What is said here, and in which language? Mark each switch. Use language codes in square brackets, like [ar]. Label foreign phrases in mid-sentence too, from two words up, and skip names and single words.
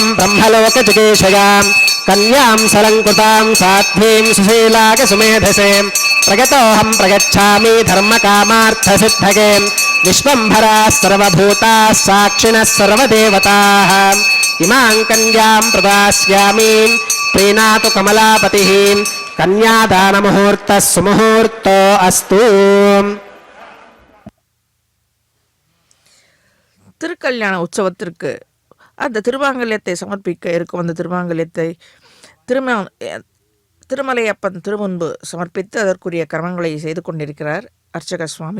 [sa] ब्रह्मलोकजिगीषयां कन्यां सलङ्कृतां साध्वीं सुशीलाकसुमेधसे प्रगतोऽहं प्रगच्छामि धर्मकामार्थसिद्धगे विश्वम्भराः सर्वभूताः साक्षिणः सर्वदेवताः इमां कन्यां प्रदास्यामि प्रीणातु कमलापतिः कन्यादानमुहूर्तः सुमुहूर्तो अस्तु [ta] திருக்கல்யாண உற்சவத்திற்கு அந்த திருமாங்கல்யத்தை சமர்ப்பிக்க இருக்கும் அந்த திருமாங்கல்யத்தை திருமலையப்பன் திருமுன்பு சமர்ப்பித்து அதற்குரிய கர்மங்களை செய்து கொண்டிருக்கிறார் அர்ச்சக சுவாமி.